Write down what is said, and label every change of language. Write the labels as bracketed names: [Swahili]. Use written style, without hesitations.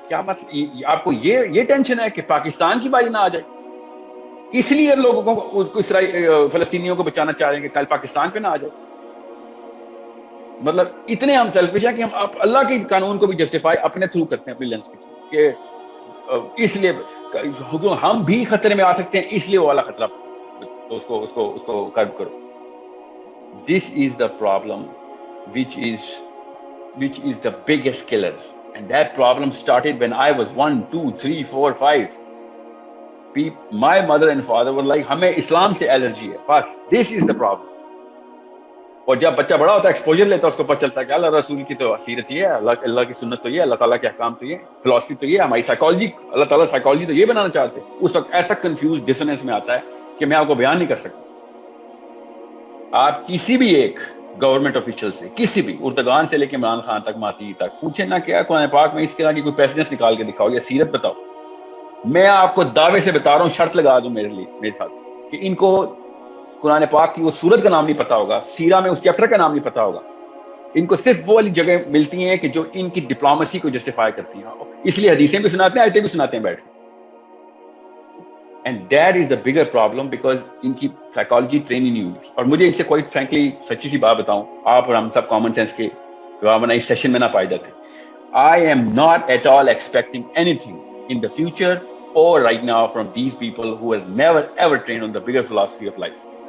[Urdu] کیا مطلب آپ کو یہ ٹینشن ہے کہ پاکستان کی باری نہ آ جائے؟ اس لیے لوگوں کو فلسطینیوں کو بچانا چاہ رہے ہیں کہ کل پاکستان پہ نہ آ جائے. مطلب اتنے ہم سیلفش ہیں کہ ہم اللہ کے قانون کو بھی جسٹیفائی اپنے تھرو کرتے ہیں، اپنی لینس کے تھرو، کہ اس لیے ہم بھی خطرے میں آ سکتے ہیں، اس لیے وہ والا خطرہ اس کو کرب کرو. [English] This is the problem which is the biggest killer, and that problem started when I was 1, 2, 3, 4, 5. My mother and father were like [Urdu] ہمیں اسلام سے الرجی ہے، بس [English] this is the problem. [Urdu] اور جب بچہ بڑا ہوتا ہے ایکسپوجر لیتا ہے، اس کو پتہ چلتا ہے کہ اللہ رسول کی تو سیرت یہ ہے، اللہ کی سنت تو یہ ہے، اللہ تعالیٰ کے احکام تو یہ، فلسفی تو یہ، ہماری سائیکالوجی، اللہ تعالیٰ سائیکالوجی تو یہ بنانا چاہتے ہیں. اس وقت ایسا کنفیوز ڈسوننس میں آتا ہے کہ میں آپ کو بیان نہیں کر سکتا. آپ کسی بھی ایک گورنمنٹ آفیشل سے، کسی بھی اردگان سے لے کے عمران خان تک، ماتی تک پوچھیں نہ کیا قرآن پاک میں اس طرح کی کوئی پیسنس نکال کے دکھاؤ یا سیرت بتاؤ. میں آپ کو دعوے سے بتا رہا ہوں، شرط لگا دوں میرے ساتھ کہ ان کو قرآن پاک کی وہ سورت کا نام نہیں پتا ہوگا، سیرہ میں اس چیپٹر کا نام نہیں پتا ہوگا. ان کو صرف وہ والی جگہ ملتی ہیں کہ جو ان کی ڈپلومیسی کو جسٹیفائی کرتی ہیں، اس لیے حدیثیں بھی سناتے ہیں، آیتیں بھی سناتے ہیں بیٹھ کے. [English] and that is the bigger problem because [Urdu] ان کی سائیکالوجی ٹریننگ نہیں ہوئی. اور مجھے اس سے کوئی فرینکلی سچی سی بات بتاؤں، آپ اور ہم سب کامن سینس کے ورنہ اس سیشن میں نہ پائے جاتے. [English] I am not at all expecting anything in the future or right now from these people who have never ever trained on the bigger philosophy of life.